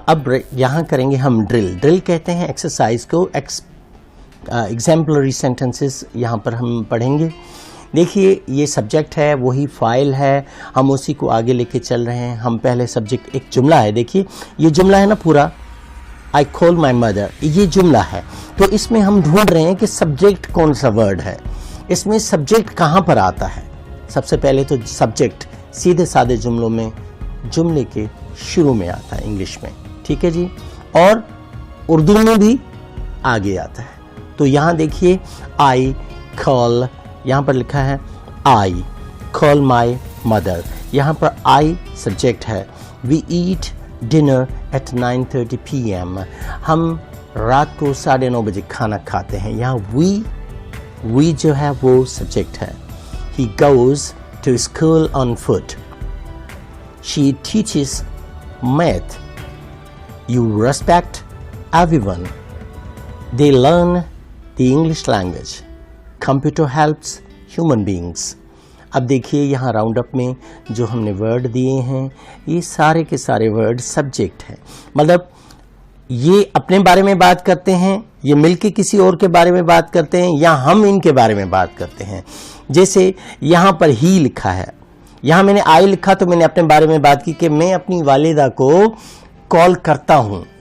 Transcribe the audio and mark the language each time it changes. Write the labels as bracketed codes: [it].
[ur] اب یہاں کریں گے ہم ڈرل. ڈرل کہتے ہیں ایکسرسائز کو. ایگزامپلری سینٹنسز یہاں پر ہم پڑھیں گے. دیکھیے یہ سبجیکٹ ہے، وہی فائل ہے، ہم اسی کو آگے لے کے چل رہے ہیں. ہم پہلے سبجیکٹ، ایک جملہ ہے، دیکھیے یہ جملہ ہے نا پورا. [en] I call my mother، [ur] یہ جملہ ہے. تو اس میں ہم ڈھونڈ رہے ہیں کہ سبجیکٹ کون سا ورڈ ہے، اس میں سبجیکٹ کہاں پر آتا ہے. سب سے پہلے تو سبجیکٹ سیدھے سادے جملوں میں جملے کے شروع میں آتا ہے انگلش میں. ٹھیک ہے جی. اور اردو میں بھی آگے آتا ہے. تو یہاں دیکھیے [en] I call، [ur] یہاں پر لکھا ہے [en] I call my mother. [ur] یہاں پر [en] I [ur] سبجیکٹ ہے. [en] We eat dinner at 9:30 PM. [ur] ہم رات کو 9:30 بجے کھانا کھاتے ہیں. یہاں we جو ہے وہ سبجیکٹ ہے. [en] He goes to school on foot. She teaches math. You respect everyone. They learn the English language. Computer helps human beings. [ur] اب دیکھیے یہاں راؤنڈ اپ میں جو ہم نے ورڈ دیے ہیں یہ سارے کے سارے ورڈ سبجیکٹ ہیں. مطلب یہ اپنے بارے میں بات کرتے ہیں، یہ مل کے کسی اور کے بارے میں بات کرتے ہیں، یا ہم ان کے بارے میں بات کرتے ہیں. جیسے یہاں پر ہی لکھا ہے، یہاں میں نے آئی لکھا تو میں نے اپنے بارے میں بات کی کہ میں اپنی والدہ کو کال کرتا ہوں.